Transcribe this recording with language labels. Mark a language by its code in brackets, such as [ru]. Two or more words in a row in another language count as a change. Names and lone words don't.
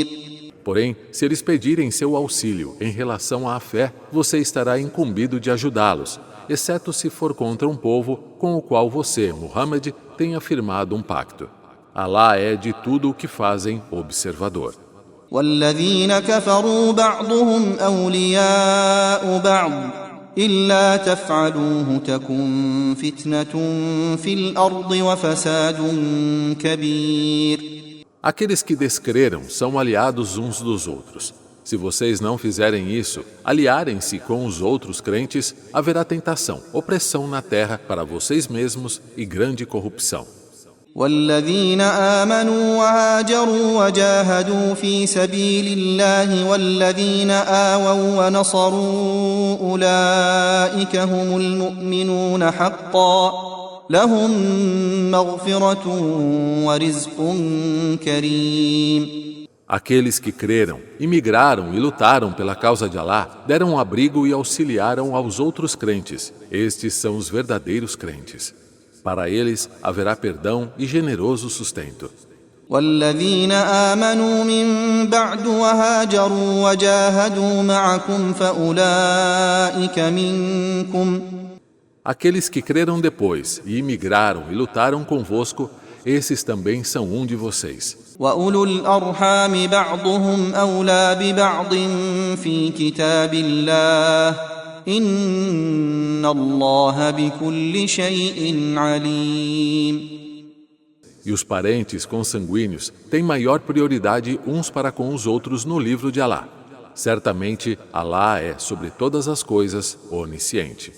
[pt] Porém, se eles pedirem seu auxílio em relação à fé, você estará incumbido de ajudá-los, exceto se for contra um povo com o qual você, Muhammad, tenha firmado um pacto. Alá é de tudo o que fazem observador. [ar] والذين كفروا بعضهم أولياء بعض إلا تفعلوه تكن فتنة في الأرض وفساد كبير. [pt] Aqueles que descreram são aliados uns dos outros. Se vocês não fizerem isso, aliarem-se com os outros crentes, haverá tentação, opressão na terra para vocês mesmos e grande corrupção. [ar] والذين آمنوا وهاجروا وجاهدوا في سبيل الله والذين آووا ونصروا أولئك هم المؤمنون حقا لهم مغفرة ورزق كريم. [pt] Aqueles que creram, imigraram e lutaram pela causa de Alá, deram abrigo e auxiliaram aos outros crentes. Estes são os verdadeiros crentes. Para eles haverá perdão e generoso sustento. [ar] والذين آمنوا من بعد وهاجروا وجاهدوا معكم فأولئك منكم. [pt] Aqueles que creram depois e imigraram e lutaram convosco, esses também são um de vocês. [ar] وأولو الأرحام بعضهم أولى ببعض في كتاب الله إن الله بكل شيء عليم. [pt] E os parentes consanguíneos têm maior prioridade uns para com os outros no livro de Alá. Certamente, Alá é, sobre todas as coisas, onisciente.